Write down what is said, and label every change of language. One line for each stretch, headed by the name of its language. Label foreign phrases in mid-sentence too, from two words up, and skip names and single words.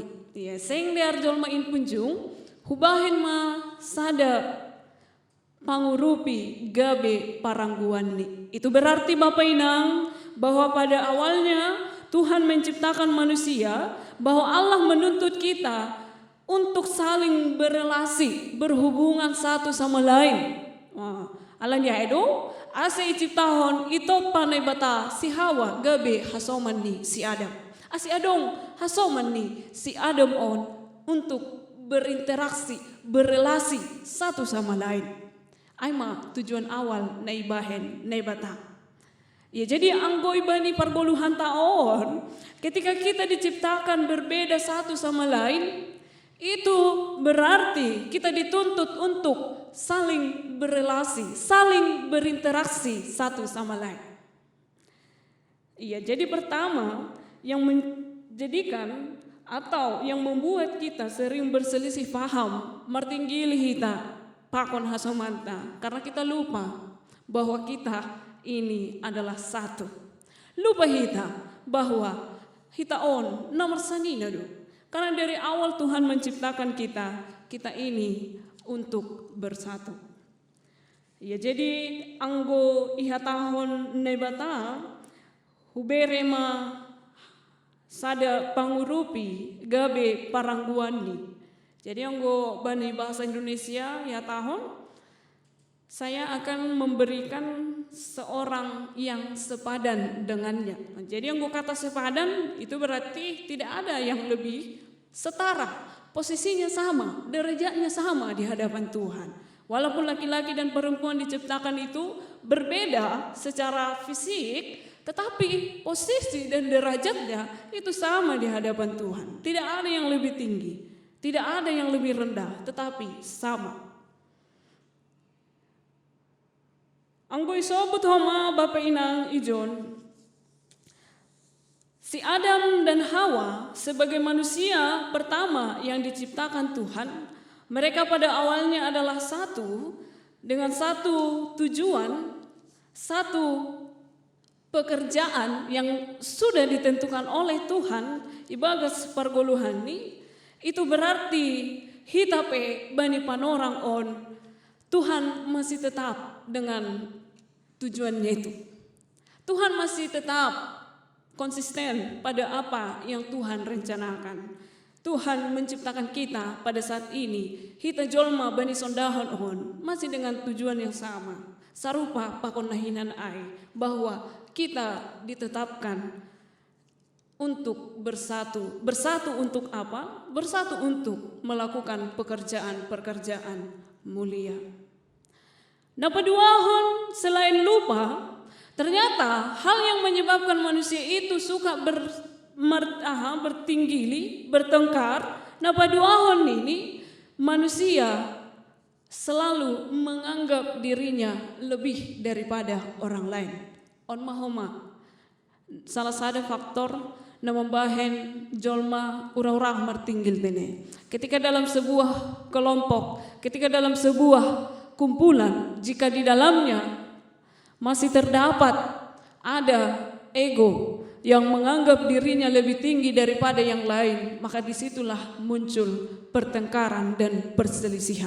Batak Simalungun: Ya, seng diar jolmain punjung hubahen ma sada pangurupi gabe parangguandi.
Indonesian: Itu berarti Bapak Inang bahwa pada awalnya Tuhan menciptakan manusia, bahwa Allah menuntut kita untuk saling berelasi, berhubungan satu sama lain.
Batak Simalungun: Allah ya edo, ase
Indonesian: ciptahon itu
Batak Simalungun: panai bata si Hawa gabe hasoman ni si Adam. Asi adong hasoman ni si Adam on
Indonesian: untuk berinteraksi, berelasi satu sama lain.
Batak Simalungun: Aima tujuan awal na ibahen na ibata.
Indonesian: Ya, jadi anggoy bani pargoluhan taon ketika kita diciptakan berbeda satu sama lain, itu berarti kita dituntut untuk saling berelasi, saling berinteraksi satu sama lain. Iya, jadi pertama yang menjadikan atau yang membuat kita sering berselisih paham,
Batak Simalungun: martinggili kita pakon hasomanta
Indonesian: karena kita lupa bahwa kita ini adalah satu.
Batak Simalungun: Lupa kita bahwa kita on nomor sanina do.
Indonesian: Karena dari awal Tuhan menciptakan kita ini untuk bersatu.
Batak Simalungun: Ya, jadi anggo ihatahon nebata huberema sada pangurupi gabe parangguani. Jadi anggo bani
Indonesian: bahasa Indonesia ya tahun saya akan memberikan seorang yang sepadan dengannya. Jadi yang gue kata sepadan itu berarti tidak ada yang lebih setara, posisinya sama, derajatnya sama di hadapan Tuhan. Walaupun laki-laki dan perempuan diciptakan itu berbeda secara fisik, tetapi posisi dan derajatnya itu sama di hadapan Tuhan. Tidak ada yang lebih tinggi, tidak ada yang lebih rendah, tetapi sama.
Batak Simalungun: Anggoy sobut homa Bapak Inang ijon.
Indonesian: Si Adam dan Hawa sebagai manusia pertama yang diciptakan Tuhan, Mereka pada awalnya adalah satu dengan satu tujuan, satu pekerjaan yang sudah ditentukan oleh Tuhan
Batak Simalungun: ibagas pergoluhan
Indonesian: ini. Itu berarti
Batak Simalungun: hitape bani panorang on
Indonesian: Tuhan masih tetap dengan tujuannya itu. Tuhan masih tetap konsisten pada apa yang Tuhan rencanakan. Tuhan menciptakan kita pada saat ini.
Batak Simalungun: Hita jolma bani sondahon on
Indonesian: masih dengan tujuan yang sama.
Batak Simalungun: Sarupa pakon nahinan ai
Indonesian: bahwa kita ditetapkan untuk bersatu. Bersatu untuk apa? Bersatu untuk melakukan pekerjaan-pekerjaan mulia. Nah, paduahon selain lupa, ternyata hal yang menyebabkan manusia itu suka bertinggili, bertengkar. Nah, paduahon ini manusia selalu menganggap dirinya lebih daripada orang lain.
Batak Simalungun: On mahoma
Indonesian: salah satu faktor
Batak Simalungun: na membahen jolma urang-urang martinggil tene.
Indonesian: Ketika dalam sebuah kelompok, ketika dalam sebuah kumpulan, jika di dalamnya masih terdapat ada ego yang menganggap dirinya lebih tinggi daripada yang lain, maka disitulah muncul pertengkaran dan perselisihan.